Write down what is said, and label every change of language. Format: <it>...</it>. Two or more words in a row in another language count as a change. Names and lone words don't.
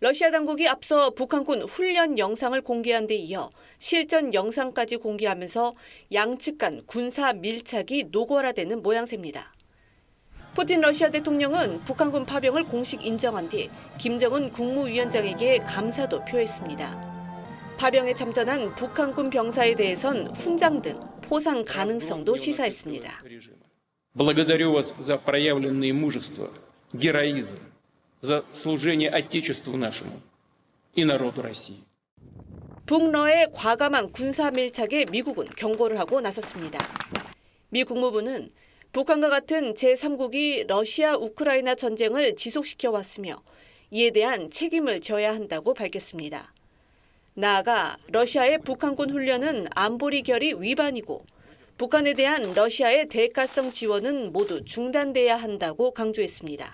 <ko>러시아 당국이 앞서 북한군 훈련 영상을 공개한 데 이어 실전 영상까지 공개하면서 양측 간 군사 밀착이 노골화되는 모양새입니다. 푸틴 러시아 대통령은 북한군 파병을 공식 인정한 뒤 김정은 국무위원장에게 감사도 표했습니다. 파병에 참전한 북한군 병사에 대해선 훈장 등 포상 가능성도 시사했습니다.</ko> <ru>Благодарю вас за проявленное мужество, героизм, за служение Отечеству нашему и народу России.</ru> <ko>북러의 과감한 군사 밀착에 미국은 경고를 하고 나섰습니다. 미 국무부는 북한과 같은 제3국이 러시아 우크라이나 전쟁을 지속시켜 왔으며 이에 대한 책임을 져야 한다고 밝혔습니다. 나아가 러시아의 북한군 훈련은 안보리 결의 위반이고 북한에 대한 러시아의 대가성 지원은 모두 중단돼야 한다고 강조했습니다.</ko>